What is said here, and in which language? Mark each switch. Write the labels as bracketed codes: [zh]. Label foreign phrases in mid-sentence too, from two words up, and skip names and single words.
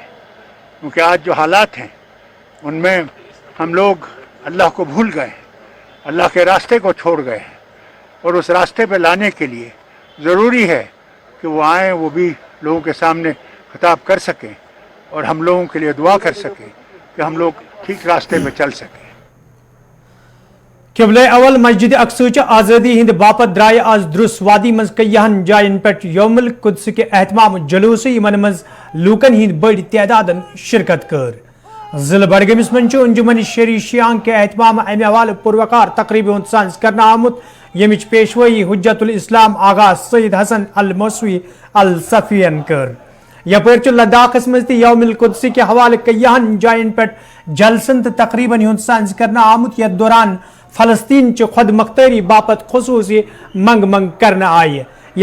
[hi] क्योंकि आज जो हालात हैं उनमें हम लोग अल्लाह को भूल गए हैं, अल्लाह के रास्ते को छोड़ गए हैं। और उस रास्ते पे लाने के लिए ज़रूरी है कि वो आएँ, वो भी लोगों के सामने खिताब कर सकें और हम लोगों के लिए दुआ कर सकें कि हम लोग ठीक रास्ते पे चल सकें। [ks] किबले अवल मस्जिद अक्सा आज़ादी हिंद बापत द्राय आज द्रुस वादी मज कईहन जायन पे यौमुल कुद्स के एहतमाम जुलूस यमन मज लूकन हिंद बड़ तादादन शिरकत कर। जिला बडगमिस मज अंजुमन शरी शियांग के एहतमाम अमे हवाले पुरवकार तकरीब साज करना आमुत यमिच पेशवाई हुज्जतुल इस्लाम आगा सईद हसन अल मौसवी अल सफियन कर। यपर लद्दाखस मज यौमुल कुद्स के हवाले कईहन जायन पे जलसन तकरीबन हुंद साज करना आमुत। यथ दौरान फलस्तीन च खुद मख्तरी बापत खसूसी मंग मंग करना आय।